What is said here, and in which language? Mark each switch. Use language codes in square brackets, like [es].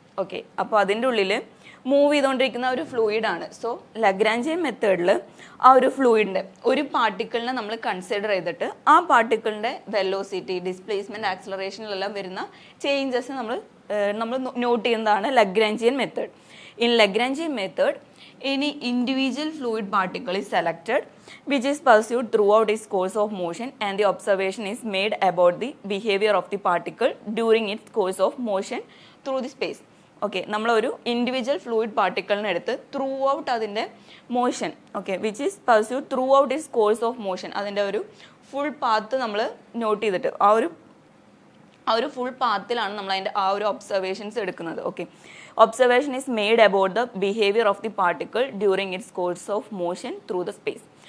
[ml] Okay, അപ്പോൾ അതിൻ്റെ ഉള്ളിൽ മൂവ് ചെയ്തുകൊണ്ടിരിക്കുന്ന ഒരു ഫ്ലൂയിഡാണ്. സോ ലഗ്രാഞ്ചിയൻ മെത്തേഡിൽ ആ ഒരു ഫ്ലൂയിഡിൻ്റെ ഒരു പാർട്ടിക്കിളിനെ നമ്മൾ കൺസിഡർ ചെയ്തിട്ട് ആ പാർട്ടിക്കിളിൻ്റെ വെലോസിറ്റി, ഡിസ്പ്ലേസ്മെൻറ്റ്, ആക്സിലറേഷനിലെല്ലാം വരുന്ന ചേഞ്ചസ് നമ്മൾ നോട്ട് ചെയ്യുന്നതാണ് Lagrangian method. [en] In Lagrangian method any individual fluid particle is selected which is pursued throughout its course of motion and the observation is made about the behavior of the particle during its course of motion through the space. [ml] Okay, നമ്മളൊരു individual fluid പാർട്ടിക്കിളിനെ എടുത്ത് through out അതിൻ്റെ motion, okay, [en] which is pursued throughout its course of motion, [ml] അതിൻ്റെ ഒരു full path നമ്മൾ not ചെയ്തിട്ട് ആ ഒരു full പാത്തിലാണ് നമ്മൾ അതിൻ്റെ ആ ഒരു ഒബ്സർവേഷൻസ് എടുക്കുന്നത്. [en] Okay, observation is made about the behaviour of the particle during its course of motion through the space.